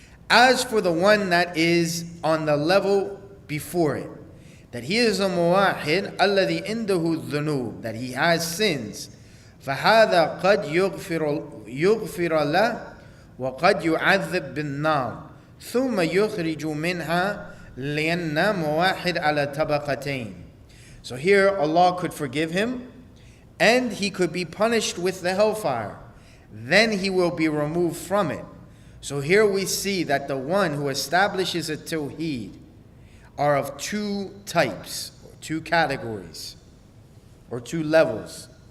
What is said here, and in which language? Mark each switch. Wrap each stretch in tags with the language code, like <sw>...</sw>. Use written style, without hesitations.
<en>As for the one that is on the level before it, that he is a muwahid,</en> <ar>alladhi indahu dhunub,</ar> <en>that he has sins,</en> <ar>فهذا قد يغفر له وقد يعذب بالنار ثم يخرج منها لأن موحد على طبقتين.</ar> <en>So here Allah could forgive him and he could be punished with the hellfire. Then he will be removed from it. So here we see that the one who establishes at-Tawheed are of two types, or two categories, or two levels.</en>